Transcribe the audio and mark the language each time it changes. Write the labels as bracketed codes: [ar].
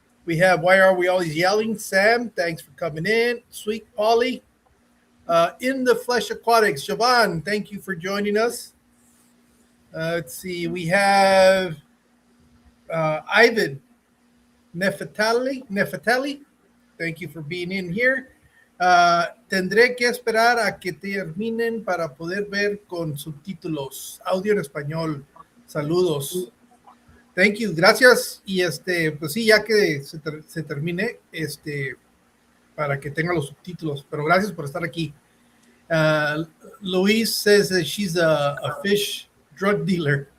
[en] We have Why Are We Always Yelling? Sam, thanks for coming in. Sweet Polly. In the Flesh Aquatics, Siobhan, thank you for joining us. Let's see. We have Ivan Nefatali. Thank you for being in here. [es] Tendré que esperar a que terminen para poder ver con subtítulos. Audio en español. Saludos. [en] Thank you, [es] gracias. Y pues sí, ya que se termine, para que tenga los subtítulos. Pero gracias por estar aquí. [en] Louise says that she's a fish drug dealer.